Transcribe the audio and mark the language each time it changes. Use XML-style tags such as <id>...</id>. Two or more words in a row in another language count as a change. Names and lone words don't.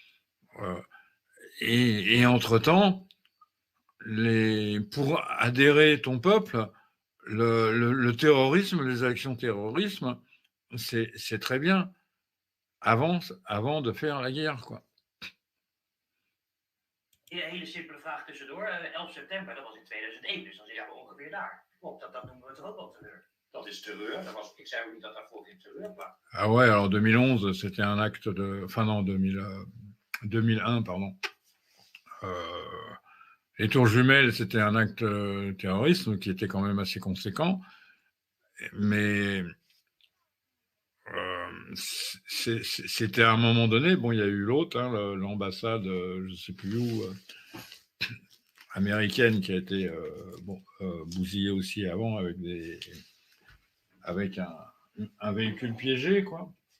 <fr>Et entre-temps, pour adhérer ton peuple, le terrorisme, les actions terrorisme, c'est très bien avant de faire la guerre, quoi.</fr> <nl>Een hele simpele vraag tussendoor. 11 september, dat was in 2001, dus dan zitten we ongeveer daar. Klopt, dat noemen we toch ook wel terreur? Dat is terreur. Ik zei ook niet dat daarvoor geen terreur was.</nl> <fr>Ah ouais, alors 2011, c'était un acte de... Enfin non, 2001, pardon. Les tours jumelles, c'était un acte terroriste qui était quand même assez conséquent. Mais c'était à un moment donné, bon, il y a eu l'autre, hein, l'ambassade, je ne sais plus où, américaine, qui a été bousillée aussi avant avec un véhicule piégé, quoi.</fr>